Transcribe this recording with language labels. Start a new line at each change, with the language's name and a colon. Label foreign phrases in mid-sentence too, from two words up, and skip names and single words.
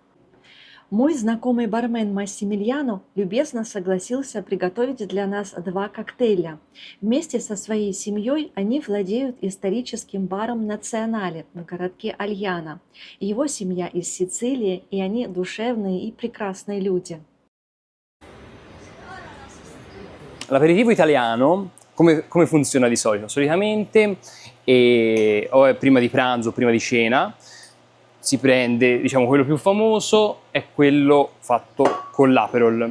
Russian: Мой знакомый бармен Массимилиано любезно согласился приготовить для нас два коктейля. Вместе со своей семьей они владеют историческим баром «Национале» в городке Альяно. Его семья из Сицилии, и они душевные и прекрасные люди.
Italian: L'aperitivo italiano come funziona di solito? Solitamente o è prima di pranzo o prima di cena. Si prende, diciamo, quello più famoso è quello fatto con l'Aperol.